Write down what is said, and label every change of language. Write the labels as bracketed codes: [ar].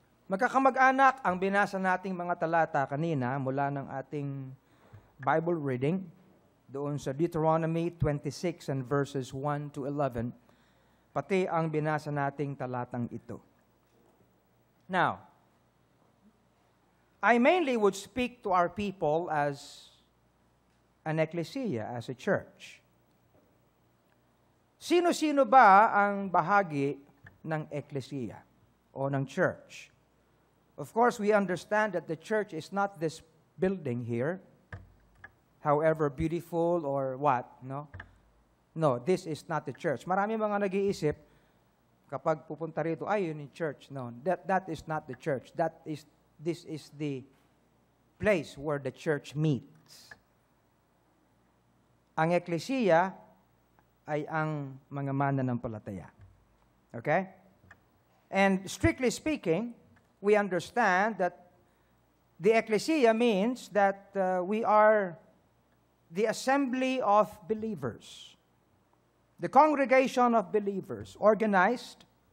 [tl] Magkakamag-anak, ang binasa nating mga talata kanina mula ng ating Bible reading doon sa Deuteronomy 26 [en] and verses 1 to 11, [tl] pati ang binasa nating talatang ito. [en] Now, I mainly would speak to our people as an ecclesia, as a church. [tl] Sino-sino ba ang bahagi ng ecclesia o ng church? [en] Of course, we understand that the church is not this building here, however beautiful or what, no? No, this is not the church. [tl] Marami mga nag-iisip, kapag pupunta rito, ay, yun yung church. [en] No, that is not the church. This is the place where the church meets. [tl] Ang eklesiya ay ang mga mananampalataya. [en] Okay? And strictly speaking, we understand that the ecclesia means that we are the assembly of believers, the congregation of believers, organized.